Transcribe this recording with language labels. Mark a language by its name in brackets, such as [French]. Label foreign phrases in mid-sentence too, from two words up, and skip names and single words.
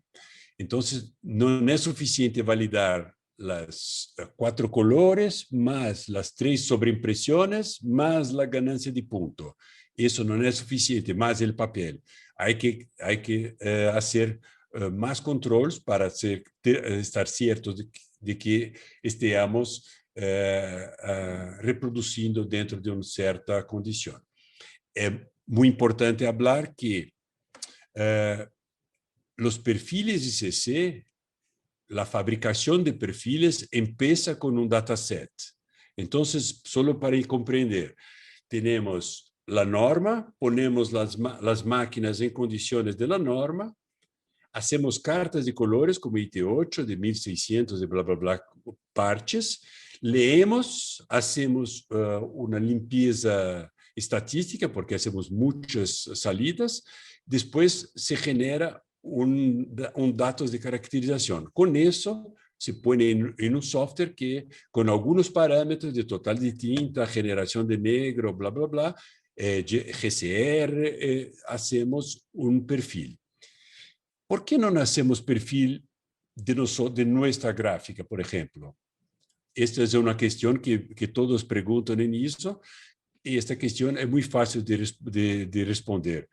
[Spanish] Entonces, no es suficiente validar las 4 colores, más las 3 sobreimpresiones, más la ganancia de punto. Eso no es suficiente, más el papel. Hay que hacer más controles para estar ciertos de que estemos reproducindo dentro de [Portuguese] uma certa condição. É muito importante falar que os perfiles ICC, a fabricação de perfiles, começa com um dataset. Então, só para compreender, temos a norma, ponemos as máquinas em condições da norma, [Spanish] hacemos cartas de colores [Portuguese] como IT8 de 1600 e blá blá blá partes, [Spanish] leemos, hacemos [Portuguese] uma limpeza estatística, porque hacemos muitas salidas, depois se genera dados de caracterização. Com isso, se põe em um software que, com alguns parâmetros de total de tinta, generação de negro, blá blá blá, GCR, hacemos um perfil. [Spanish] ¿Por qué no hacemos perfil de nuestra gráfica, por ejemplo? Esta es una cuestión que todos preguntan en ISO, y esta cuestión es muy fácil de responder.